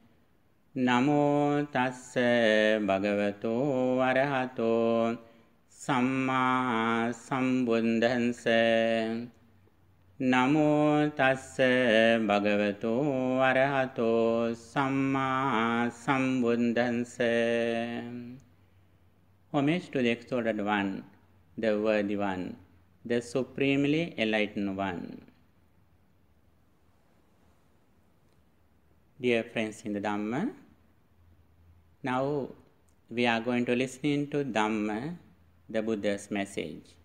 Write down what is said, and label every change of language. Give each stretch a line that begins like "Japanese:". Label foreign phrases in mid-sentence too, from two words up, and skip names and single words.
Pali: Namo tassa bhagavato arahato samma sambuddhassa. Namo tassa bhagavato arahato samma sambuddhassa.
English: Homage to the exalted one, the worthy one, the supremely enlightened one. Dear friends in the Dhamma, now we are going to listen to Dhamma, the Buddha's message.